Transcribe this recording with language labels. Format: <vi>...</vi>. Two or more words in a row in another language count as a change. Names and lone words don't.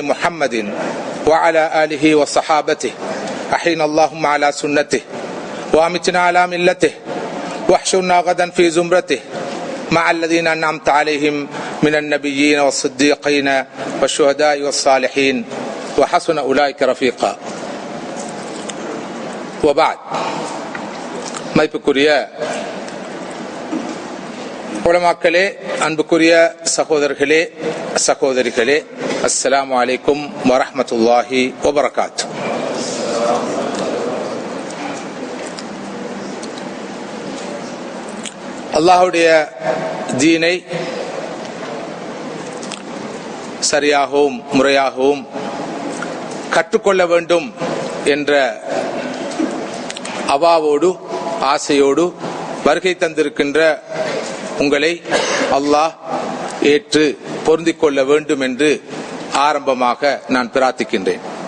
<ar>محمد وعلى آله وصحابته أحينا اللهم على سنته وأمتنا على ملته واحشرنا غدا في زمرته مع الذين أنعمت عليهم من النبيين والصديقين والشهداء والصالحين وحسن أولئك رفيقا</ar> <ta>وبعد மதிப்புக்குரிய உலமாக்களே, அன்புக்குரிய சகோதரர்களே, சகோதரிகளே,</ta> <ar>السلام عليكم ورحمة الله وبركاته.</ar> <ta>அல்லாஹ்வுடைய தீனை சரியாகவும் முறையாகவும் கற்றுக்கொள்ள வேண்டும் என்ற அவாவோடு ஆசையோடு வருகை தந்திருக்கின்ற உங்களை அல்லாஹ் ஏற்று பொருந்திக் கொள்ள வேண்டும் என்று ஆரம்பமாக நான் பிரார்த்திக்கின்றேன்.</ta>